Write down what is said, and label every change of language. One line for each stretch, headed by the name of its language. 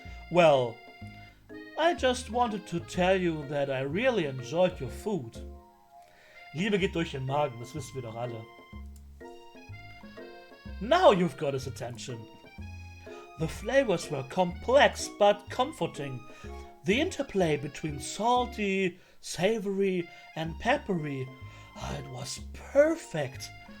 English: Well, I just wanted to tell you that I really enjoyed your food.
German: Liebe geht durch den Magen, das wissen wir doch alle.
English: Now you've got his attention. The flavors were complex but comforting. The interplay between salty, savory, and peppery, it was perfect.